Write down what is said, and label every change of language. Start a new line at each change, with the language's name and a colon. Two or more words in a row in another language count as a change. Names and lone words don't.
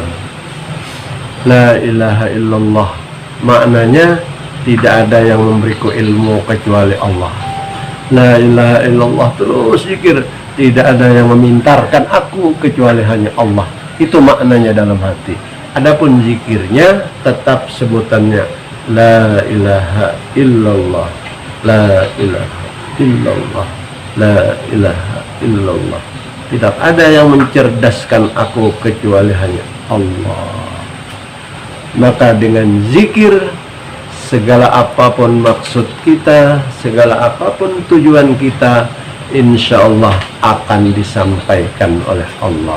Arabic: لا إله إلا الله
Indonesian: maknanya tidak ada yang memberiku ilmu kecuali Allah.
Arabic: لا إله إلا الله,
Indonesian: terus zikir, tidak ada yang memintarkan aku kecuali hanya Allah. Itu maknanya dalam hati. Adapun zikirnya tetap sebutannya
Arabic: لا إله إلا الله, لا إله إلا الله, لا إله إلا الله.
Indonesian: Tidak ada yang mencerdaskan aku kecuali hanya Allah. Maka dengan zikir, segala apapun maksud kita, segala apapun tujuan kita,
Arabic: إن شاء الله
Indonesian: akan disampaikan oleh Allah.